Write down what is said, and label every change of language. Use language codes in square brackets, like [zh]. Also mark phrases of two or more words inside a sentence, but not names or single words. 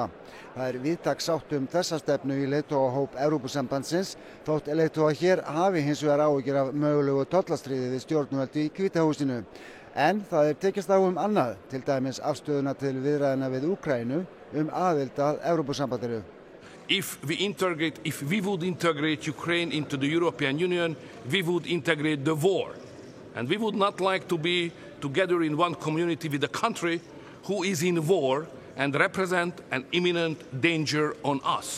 [is] Það víðtæk sátt þessa stefnu í leiðtogahóp Evrópusambandsins þótt leiðtogar hér hafi hins vegar áhyggjur af mögulegu tollastríði við stjórnvöld í Hvíta húsinu. En það tekist á annað, til dæmis afstöðuna til viðræðna við Úkraínu aðild að Evrópusambandinu. [en] If we would integrate Ukraine into the European Union, we would integrate the war. And we would not like to be together in one community with a country who is in war and represent an imminent danger on us.